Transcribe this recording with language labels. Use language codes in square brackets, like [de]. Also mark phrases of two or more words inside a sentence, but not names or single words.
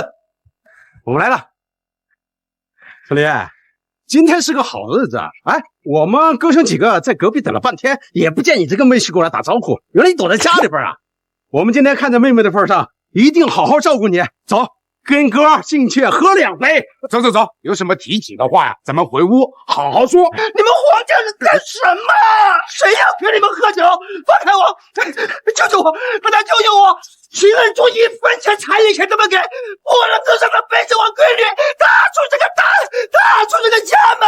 [zh] 我們來了，春林，今天是個好日子啊！哎，我們哥兄幾個在隔壁等了半天，也不見你這個妹婿過來打招呼，原來你躲在家裡邊啊！我們今天看在妹妹的份上，一定好好照顧你。走，跟哥進去喝2杯。走，有什麼提起的話呀，咱們回屋好好說。你們黃家人幹什麼？誰要陪你們喝酒？放開我！救救我！大家救救我！秦恩珠一分錢彩禮錢都沒給，我能自上個背着我閨女踏出這個家門！